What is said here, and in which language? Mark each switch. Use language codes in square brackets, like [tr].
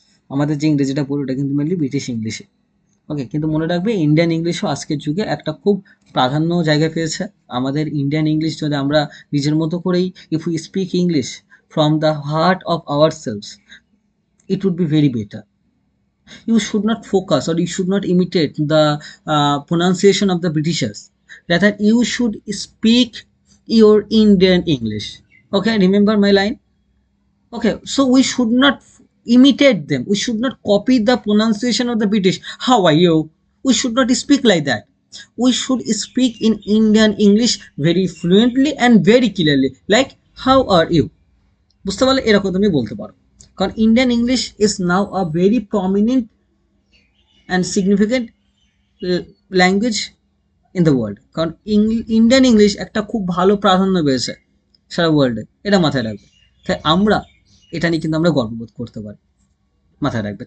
[bn] আমাদের যে ইংরেজিটা পড়ি, ওটা কিন্তু মেনলি ব্রিটিশ ইংলিশে। ওকে, কিন্তু মনে রাখবে ইন্ডিয়ান ইংলিশও আজকের যুগে একটা খুব প্রাধান্য জায়গা পেয়েছে। আমাদের ইন্ডিয়ান ইংলিশ যদি আমরা নিজের মতো করেই, [en] If you speak English from the heart of our cells, it would be very better. You should not focus, or you should not imitate the pronunciation of the Britishers. Rather, you should speak your Indian English. Okay, remember my line? Okay, so we should not imitate them. We should not copy the pronunciation of the British. How are you? We should not speak like that. We should speak in Indian English very fluently and very clearly. Like, how are you? [bn] বুঝতে পারলে? এরকম তুমি বলতে পারো। [en] কারণ Indian English is now a very prominent and significant language in the world. [bn] কারণ Indian English একটা খুব ভালো প্রাধান্য পেয়েছে সারা ওয়ার্ল্ডে, এটা মাথায় রাখবে। তাই আমরা এটা নিয়ে কিন্তু আমরা গর্ববোধ করতে পারি, মাথায় রাখবে।